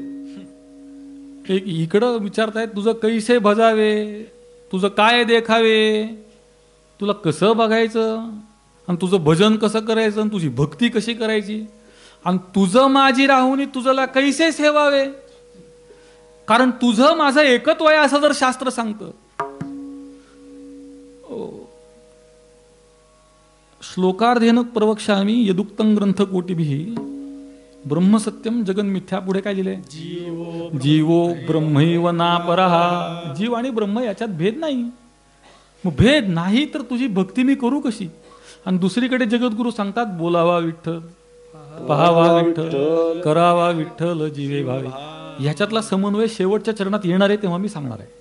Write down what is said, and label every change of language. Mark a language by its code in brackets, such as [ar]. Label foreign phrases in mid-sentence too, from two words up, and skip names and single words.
[mr] एक इकडं विचारतायत तुझं कैसे भजावे, तुझं काय देखावे, तुला कसं बघायचं आणि तुझं भजन कसं करायचं आणि तुझी भक्ती कशी करायची. आणि तुझं माझी राहुनी तुझला कैसे सेवावे. कारण तुझं माझं एकत्व आहे असं जर शास्त्र सांगतं. [sa] श्लोकार्धेन प्रवक्ष्यामि यदुक्तं ग्रंथ कोटिभिः ब्रह्मसत्यम जगन मिथ्या. [mr] पुढे काय लिहिलंय? [sa] जीवो ब्रह्मैव नापरः. [mr] जीव आणि ब्रह्म याच्यात भेद नाही. मग भेद नाही तर तुझी भक्ती मी करू कशी. आणि दुसरीकडे जगद्गुरु सांगतात बोलावा विठ्ठल पहावा विठ्ठल करावा विठ्ठल जीवे भावे. ह्याच्यातला समन्वय शेवटच्या चरणात येणार आहे तेव्हा मी सांगणार आहे.